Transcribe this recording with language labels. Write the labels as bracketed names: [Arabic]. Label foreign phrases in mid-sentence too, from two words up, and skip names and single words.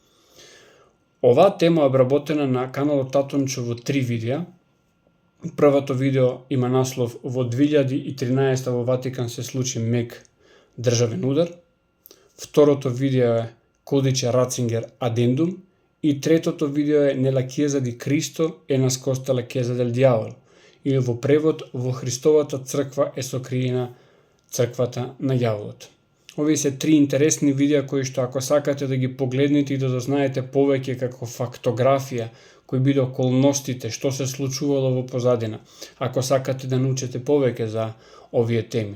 [Macedonian] Оваа тема е обработена на каналот Татончо во 3 видеа. Првото видео има наслов "Во 2013 во Ватикан се случи мек државен удар". Второто видео е Кодиче Рацингер адендум и третото видео е Nella Chiesa di Cristo è nascosta la Chiesa del Diavolo, или во превод "Во Христовата црква е сокриена црквата на ѓаволот". Овие се 3 интересни видеа кои што ако сакате да ги погледнете и да дознаете повеќе како фактографија, кои биде околностите, што се случувало во позадина, ако сакате да научите повеќе за овие теми.